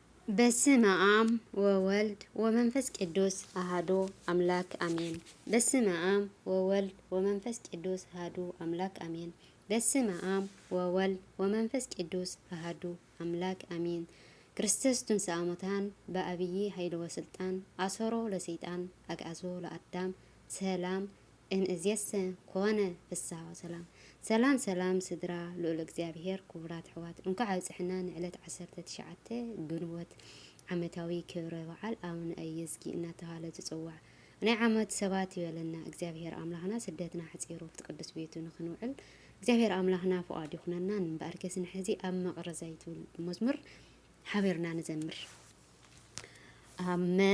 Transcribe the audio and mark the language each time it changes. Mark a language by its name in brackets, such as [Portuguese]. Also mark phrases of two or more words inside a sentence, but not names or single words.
[Geez] በስመ አብ ወወልድ ወመንፈስ ቅዱስ አሐዱ አምላክ አሜን። በስመ አብ ወወልድ ወመንፈስ ቅዱስ አሐዱ አምላክ አሜን። በስመ አብ ወወልድ ወመንፈስ ቅዱስ አሐዱ አምላክ አሜን። ክርስቶስ ትንሣኤ ሙታን በአብይ ኃይል ወስልጣን አሰሮ ለሰይጣን አግዓዞ ለአዳም ሰላም እንእዝየሰ ኮነ ፍስሐ ወሰላም። [Tigrinya] ሰላም ሰላም ስድራ ልዑል እግዚአብሔር ክቡራት ሕዋት እንኳዕ ኣብፅሕና ንዕለት 19 ግንቦት ዓመታዊ ክብረ በዓል ኣቡነ ኢየዝጊ እናተባህለ ዝፅዋዕ ናይ ዓመት ሰባት ይበለና እግዚአብሔር ኣምላኽና ስደትና ሓፂሩ ኣብቲ ቅዱስ ቤቱ ንኽንውዕል እግዚአብሔር ኣምላኽና ፍቓዱ ይኹነና። ንበኣር ከስኒ ሕዚ ኣብ መቕረዛይ ትብል መዝሙር ሓቢርና ንዘምር። ኣብ